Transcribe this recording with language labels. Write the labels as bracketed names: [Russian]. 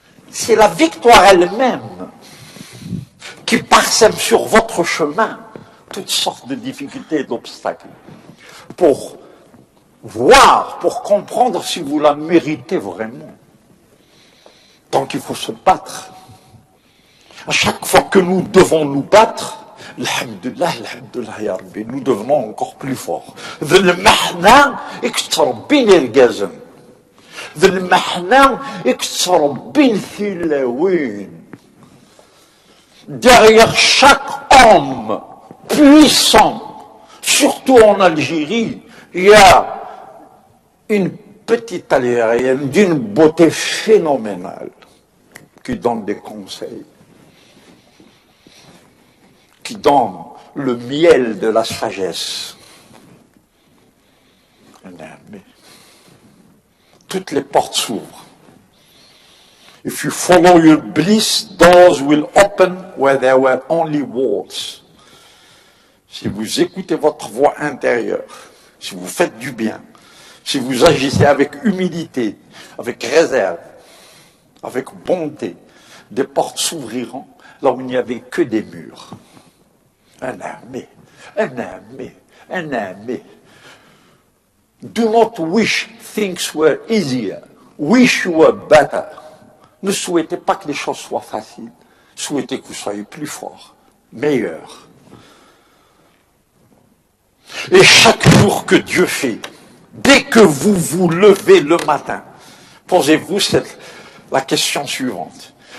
[French] C'est la victoire elle-même qui parsème sur votre chemin toutes sortes de difficultés et d'obstacles pour voir, pour comprendre si vous la méritez vraiment. Donc il faut se battre. À chaque fois que nous devons nous battre, [Arabic] Alhamdulillah, alhamdulillah, ya Rabbi, [French] nous devenons encore plus forts. ذا المحنة اكتربين الجزم. ذا المحنة اكتربين ثلاوين. Derrière chaque homme puissant, surtout en Algérie, il y a une petite Algérienne d'une beauté phénoménale qui donne des conseils, qui donne le miel de la sagesse. Mais toutes les portes s'ouvrent. [English] If you follow your bliss, doors will open where there were only walls. [French] Si vous écoutez votre voix intérieure, si vous faites du bien, si vous agissez avec humilité, avec réserve, avec bonté, des portes s'ouvriront là où il n'y avait que des murs. Un armée, un armée, un armée. [English] Do not wish things were easier. Wish you were better. [French] Ne souhaitez pas que les choses soient faciles. Souhaitez que vous soyez plus forts, meilleurs. Et chaque jour que Dieu fait, dès que vous vous levez le matin, posez-vous la question suivante.